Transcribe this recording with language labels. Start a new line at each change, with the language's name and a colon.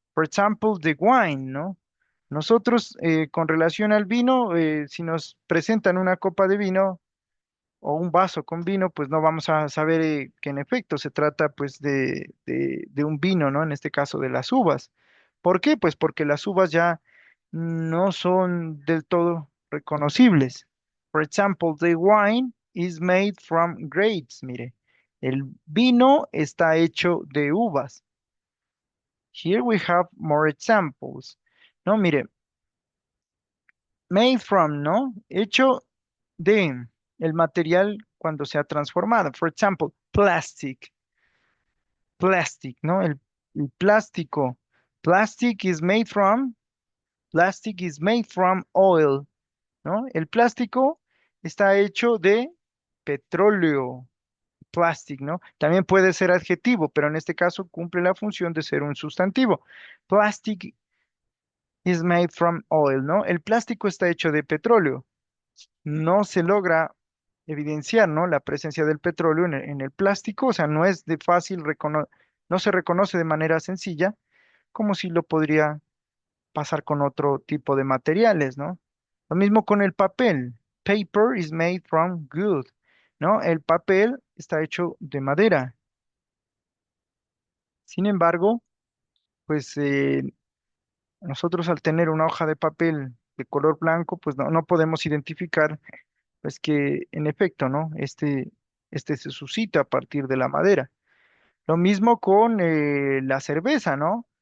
English: For example, the wine,
Spanish: ¿no? Nosotros, con relación al vino, si nos presentan una copa de vino o un vaso con vino, pues no vamos a saber que en efecto se trata pues de un vino, ¿no? En este caso de las uvas. ¿Por qué? Pues porque las uvas ya no son del todo reconocibles.
English: For example, the wine is made from grapes.
Spanish: Mire, el vino está hecho de uvas.
English: Here we have more examples.
Spanish: No, mire, made from, ¿no? Hecho de el material cuando se ha transformado.
English: For example, plastic, ¿no?
Spanish: El plástico.
English: Plastic is made from, plastic is made from oil, ¿no?
Spanish: El plástico está hecho de petróleo, plastic, ¿no? También puede ser adjetivo, pero en este caso cumple la función de ser un sustantivo.
English: Plastic is made from oil, ¿no?
Spanish: El plástico está hecho de petróleo. No se logra evidenciar, ¿no? La presencia del petróleo en el plástico, o sea, no es de fácil no se reconoce de manera sencilla, como si lo podría pasar con otro tipo de materiales, ¿no? Lo mismo con el papel.
English: Paper is made from wood, ¿no?
Spanish: El papel está hecho de madera. Sin embargo, pues nosotros al tener una hoja de papel de color blanco, pues no podemos identificar pues que en efecto, ¿no? Este se suscita a partir de la madera. Lo mismo con la cerveza, ¿no?